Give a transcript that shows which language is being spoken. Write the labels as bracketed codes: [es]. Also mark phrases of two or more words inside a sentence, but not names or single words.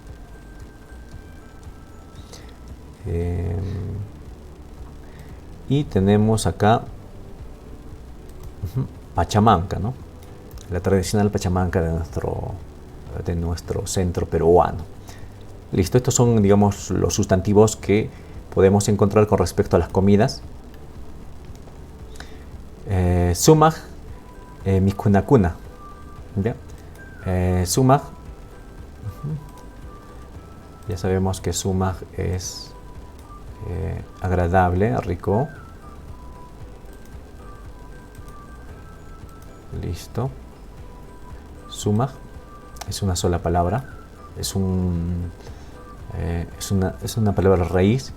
[es] Y tenemos acá pachamanca, ¿no? La tradicional pachamanca de nuestro centro peruano. Listo, estos son, digamos, los sustantivos que podemos encontrar con respecto a las comidas. [qu] Sumaj, mikunakuna. [es] Sumaj, ya sabemos que sumaj es agradable, rico. Listo. Sumaj es una sola palabra, es una palabra raíz.